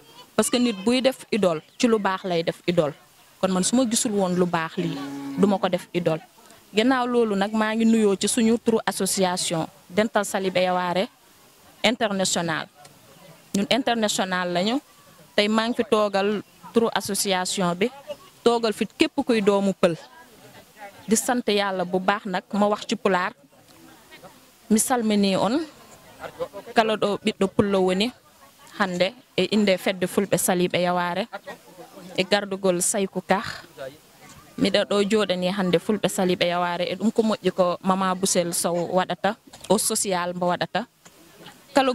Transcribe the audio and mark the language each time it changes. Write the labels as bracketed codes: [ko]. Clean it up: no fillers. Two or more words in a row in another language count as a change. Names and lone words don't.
[fr] parce que [wo] nit buy def idole ci lu baax lay def idole kon man su ma gisul woon lu baax lii duma ko def idole ginnaaw loolu nag maa ngi nuyoo ci suñu turu association Dental Salibé Yawaré international ñun international lañu tey maa ngi fi toogal turu association bi toogal fi képp kuy doomu pël di sant yàlla bu baax nag ma wax ci pulaar [ff] mi salmini on kala ɗo ɓiɗɗo pullo woni hande e inde fedde fulɓe Salibé Yawaré e gardugol Saykou Ka miɗa ɗo jooɗani hande fulɓe Salibé Yawaré e ɗum ko moƴƴi ko Mama Bousel Sow waɗata o social mbo waɗata kala